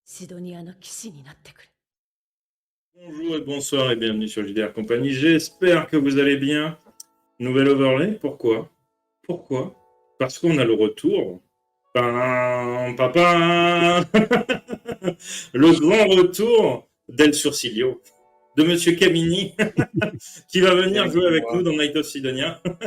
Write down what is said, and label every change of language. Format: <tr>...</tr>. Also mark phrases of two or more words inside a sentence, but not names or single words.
<ja>ドニアの騎士になってくれ。</ja> <fr>Bonjour et bonsoir et bienvenue sur JDR Compagnie. J'espère que vous allez bien. Nouvelle overlay, pourquoi? Parce qu'on a le retour. Papa le grand retour d'El Sursilio, de Monsieur Camini, qui va venir jouer avec nous dans Night of Sidonia.</fr>